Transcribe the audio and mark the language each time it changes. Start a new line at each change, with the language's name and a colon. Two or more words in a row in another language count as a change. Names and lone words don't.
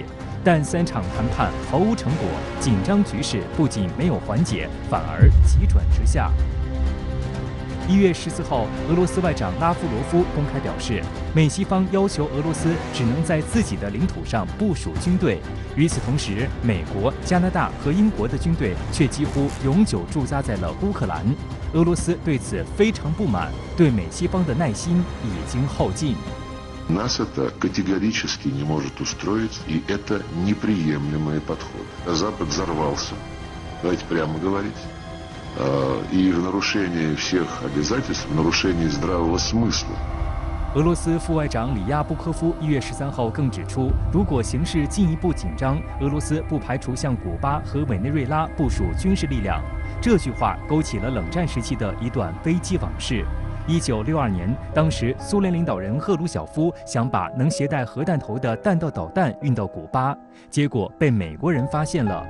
Chinese: 但3场谈判毫无成果，紧张局势不仅没有缓解，反而急转直下。1月14号，俄罗斯外长拉夫罗夫公开表示，美西方要求俄罗斯只能在自己的领土上部署军队。与此同时，美国、加拿大和英国的军队却几乎永久驻扎在了乌克兰。俄罗斯对此非常不满，对美西方的耐心已经耗尽。
Russian: Нас это категорически не может устроить, и это неприемлемый подход. Запад взорвался, давайте прямо говорить, и в нарушении всех обязательств, в нарушении здравого смысла.
Chinese: 俄罗斯副外长里亚布科夫1月13号更指出，如果形势进一步紧张，俄罗斯不排除向古巴和委内瑞拉部署军事力量。这句话勾起了冷战时期的一段危机往事。1962年，当时苏联领导人赫鲁晓夫想把能携带核弹头的弹道导弹运到古巴，结果被美国人发现了。